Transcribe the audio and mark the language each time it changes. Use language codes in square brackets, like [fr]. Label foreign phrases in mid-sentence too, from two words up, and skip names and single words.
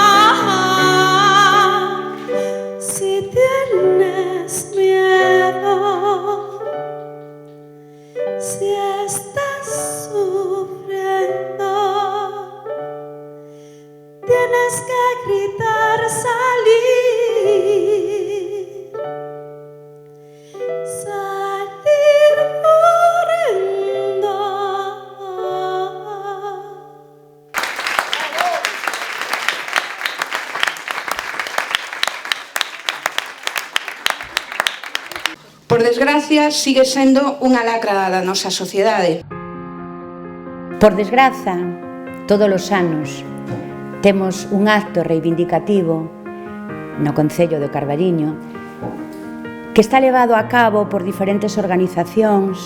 [es] Si tienes miedo, si estás sufriendo, tienes que gritar, salir corriendo. [gl] Por desgracia, sigue sendo unha lacra da nosa sociedade. Por desgraza, todos os anos temos un acto reivindicativo no Concello de Carballiño que está levado a cabo por diferentes organizacións.